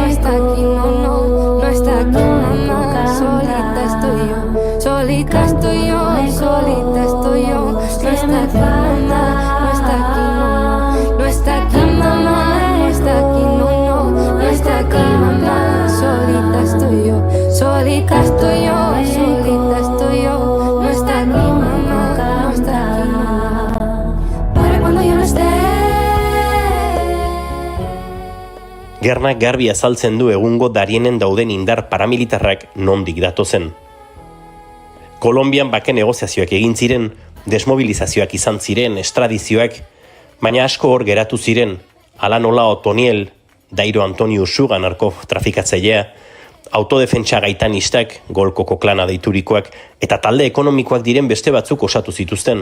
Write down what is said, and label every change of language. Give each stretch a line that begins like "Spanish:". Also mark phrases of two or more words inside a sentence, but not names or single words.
Spanish: está aquí no, no está aquí mamá, solita estoy yo, solita estoy yo, solita estoy yo, no está aquí mamá, no está aquí no, no está aquí mamá, no está aquí no está aquí mamá, solita estoy yo, solita estoy yo, solita estoy yo, no está aquí mamá, no está aquí, para cuando yo no esté.
Basque: Gerna garbi azaltzen du egungo Darienen dauden indar paramilitarrak nondik datozen. Kolonbian bake negoziazioak egin ziren, desmobilizazioak izan ziren, estradizioak, baina asko hor geratu ziren, ala nola Otoniel, Dairo Antonio Usuga narkotrafikatzailea, autodefentsa gaitanistak, Golkoko klana deiturikoak, eta talde ekonomikoak diren beste batzuk osatu zituzten.